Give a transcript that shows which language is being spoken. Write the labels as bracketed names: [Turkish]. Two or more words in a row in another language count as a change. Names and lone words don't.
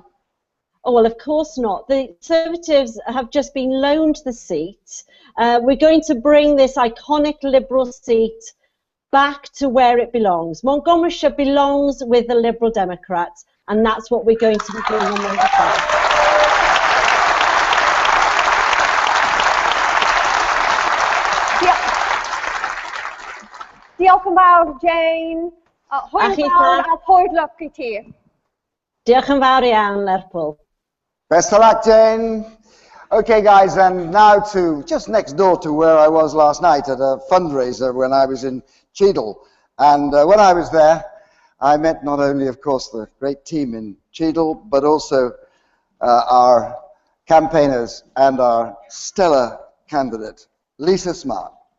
[English] Oh, well, of course not. The Conservatives have just been loaned the seat. We're going to bring this iconic Liberal seat back to where it belongs. Montgomeryshire belongs with the Liberal Democrats, and that's what we're going to be doing on Monday. [Welsh] Diolch yn fawr, Jane. Hwyl fawr a hwyl lwc I ti. Diolch yn fawr iawn, Lerpwl. [English] Best of luck, Jane. Okay, guys, and now to just next door to where I was last night at a fundraiser when I was in Cheadle. And when I was there, I met not only, of course, the great team in Cheadle, but also our campaigners and our stellar candidate, Lisa Smart.